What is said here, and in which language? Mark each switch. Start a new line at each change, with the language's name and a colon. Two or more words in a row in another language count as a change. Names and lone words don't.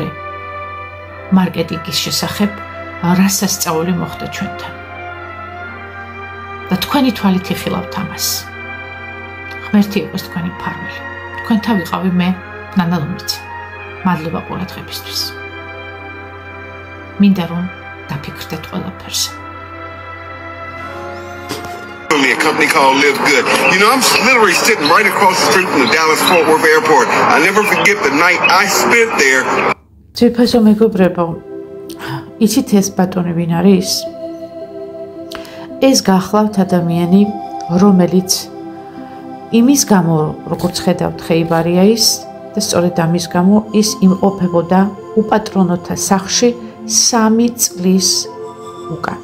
Georgian: მარკეტინგის შესახებ, რა სასწაული მოხდა ჩვენთან. და თქვენი თვალით იხილავთ ამას. ღმერთი იყოს თქვენი მფარველი. თქვენთან ვიყავი მე, ნანა ლომიცა. მადლობა ყურადღებისთვის. მინდა რომ დაფიქრდეთ ყველაფერს.
English: A company called Live Good. You know, I'm literally sitting right across the street from the Dallas-Fort Worth airport. I never forget the night I spent there.
Georgian: ძვირფასო მეგობრებო, იცით ეს ბატონი ვინ არის? ეს გახლავთ ადამიანი, რომელიც იმის გამო, როგორც ხედავთ, ხეიბარია ის და სწორედ ამის გამო ის იმყოფებოდა უპატრონოთა სახლში 3 წლის უკან.